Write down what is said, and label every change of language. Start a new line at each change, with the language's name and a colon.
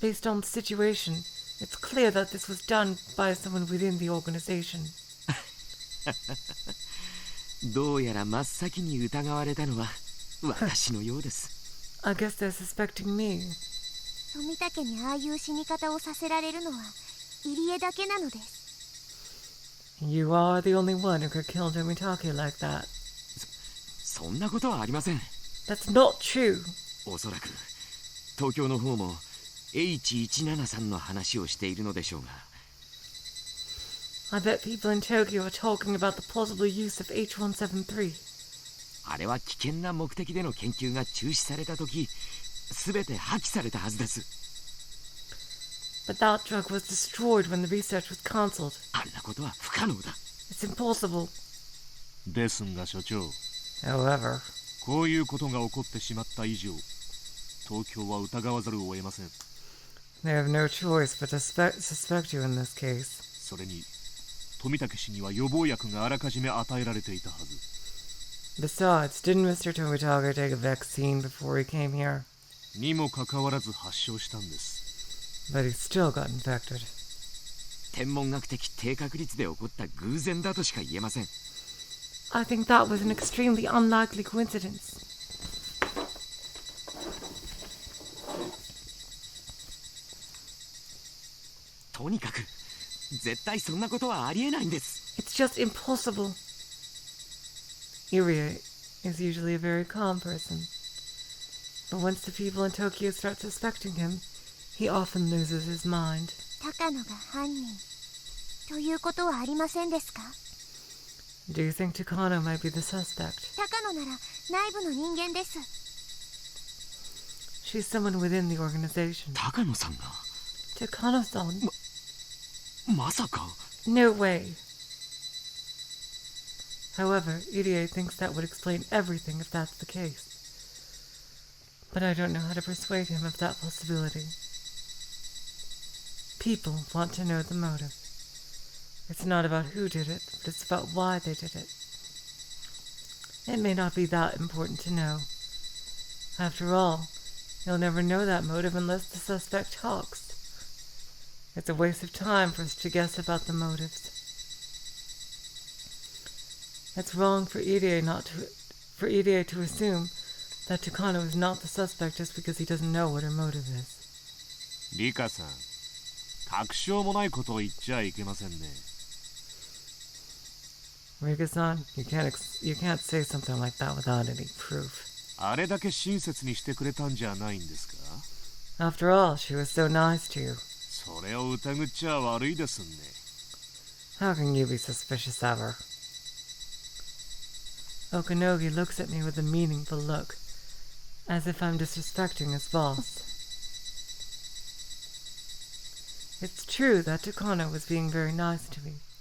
English: Based on the situation, it's clear that this was done by someone within the organization.
Japanese: どうやら真っ先に疑われたのは私のようです。
English: I guess they're suspecting me.
Japanese: 富武にああいう死に方をさせられるのは入江だけなのです。
English: You are the only one who could kill Tomitake like that.
Japanese: そんなことはありません。
English: That's not true.
Japanese: おそらく東京の方も H173 の話をしているのでしょうが。
English: I bet people in Tokyo are talking about the possible use of H173.
Japanese: あれは危険な目的での研究が中止されたとき、すべて破棄されたはずです。
English: But that drug was destroyed when the research was cancelled.
Japanese: あんなことは不可能だ。
English: It's impossible.
Japanese: ですが所長、
English: However,
Japanese: こういうことが起こってしまった以上、東京は疑わざるを得ません。
English: they have no choice but to suspect you in this case.
Japanese: それに、富武氏には予防薬があらかじめ与えられていたはず。
English: Besides, didn't Mr. Tomitake take a vaccine before he came here?
Japanese: にもかかわらず発症したんです。
English: But he still got infected.
Japanese: 天文学的低確率で起こった偶然だとしか言えません。
English: I think that was an extremely unlikely coincidence.
Japanese: とにかく絶対そんなことはありえないんです。
English: It's just impossible. Irie is usually a very calm person. But once the people in Tokyo start suspecting him, he often loses his mind.
Japanese: 高野が犯人ということはありませんですか？
English: Do you think Takano might be the suspect?
Japanese: 高野なら内部の人間です。
English: She's someone within the organization.
Japanese: 高野さんが
English: Takano-san?
Japanese: まさか。
English: No way. However, Irie thinks that would explain everything if that's the case. But I don't know how to persuade him of that possibility. People want to know the motive. It's not about who did it, but it's about why they did it. It may not be that important to know. After all, you'll never know that motive unless the suspect talks. It's a waste of time for us to guess about the motives. It's wrong for Irie to assume that Takano is not the suspect just because he doesn't know what her motive is.
Japanese: リカさん、確証もないことを言っちゃいけませんね。
English: Rika-san, you can't say something like that without any proof.
Japanese: あれだけ親切にしてくれたんじゃないんですか？
English: After all, she was so nice to you.
Japanese: それを疑っちゃ悪いですね。
English: How can you be suspicious of her? Okanogi looks at me with a meaningful look, as if I'm disrespecting his boss. It's true that Takano was being very nice to me.